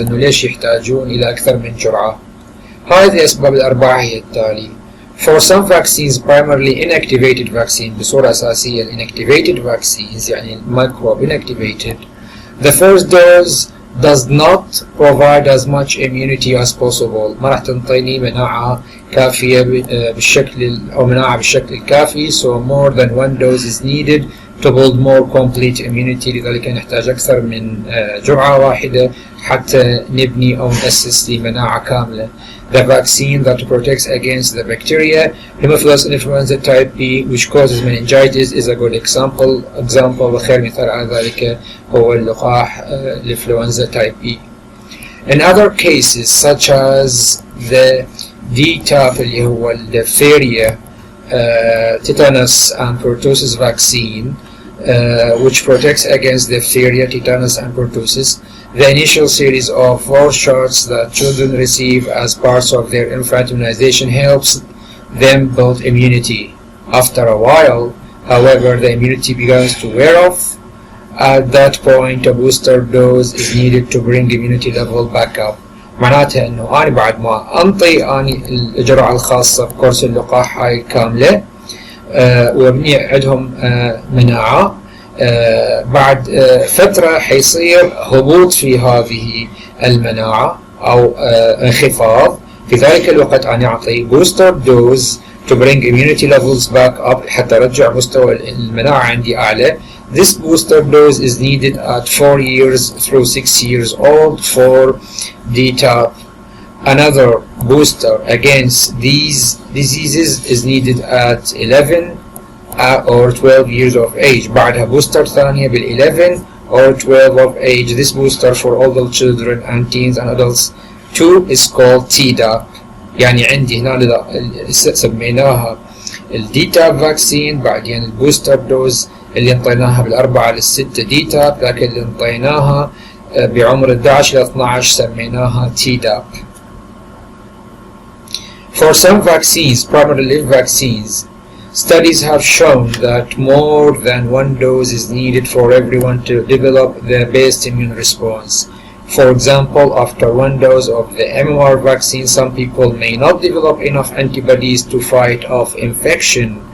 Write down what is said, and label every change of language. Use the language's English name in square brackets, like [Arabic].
[Arabic] أنه ليش يحتاجون إلى أكثر من جرعة؟ هذه الأسباب الأربعة هي التالي. [English] For some vaccines, primarily inactivated vaccine، [Arabic] بصورة أساسية [English] inactivated vaccines يعني microbe inactivated، the first dose does not provide as much immunity as possible. [Arabic] ما راح تنطيني مناعة كافية بالشكل أو مناعة بالشكل الكافي. [English] So more than one dose is needed to build more complete immunity. [Arabic] لذلك نحتاج أكثر من جرعة واحدة حتى نبني أو نأسس لمناعة كاملة. [English] The vaccine that protects against the bacteria Haemophilus influenza type B which causes meningitis is a good example. [Arabic] وخير مثال على ذلك هو اللقاح الإنفلونزا type B. [English] In other cases such as the DTaP [Arabic] اللي هو [English] diphtheria, tetanus and pertussis vaccine which protects against diphtheria, tetanus and pertussis, the initial series of 4 shots that children receive as parts of their infant immunization helps them build immunity. After a while, however, the immunity begins to wear off. At that point, a booster dose is needed to bring immunity level back up. [Arabic] معناتها انه انا بعد ما انطي اني الجرعة الخاصة بكورس اللقاح هاي كاملة وابني عندهم مناعة، بعد فترة حيصير هبوط في هذه المناعة أو انخفاض. في ذلك الوقت أنا أعطي [English] booster dose to bring immunity levels back up [Arabic] حتى أرجع مستوى المناعة عندي أعلى. [English] This booster dose is needed at 4 years through 6 years old for DTaP. Another booster against these diseases is needed at 11 or 12 years of age. [Arabic] بعدها بوستر ثانية بال 11 [English] or 12 of age. This booster for all the children and teens and adults too is called Tdap. [Arabic] يعني عندي هنا سميناها الديتاب فاكسين، بعدين البوستر دوز اللي انطيناها بال4 لل6 ديتاب، لكن اللي انطيناها بعمر 11 ل 12 سميناها Tdap. [English] For some vaccines, primarily vaccines, studies have shown that more than one dose is needed for everyone to develop the best immune response. For example, after one dose of the MMR vaccine, some people may not develop enough antibodies to fight off infection.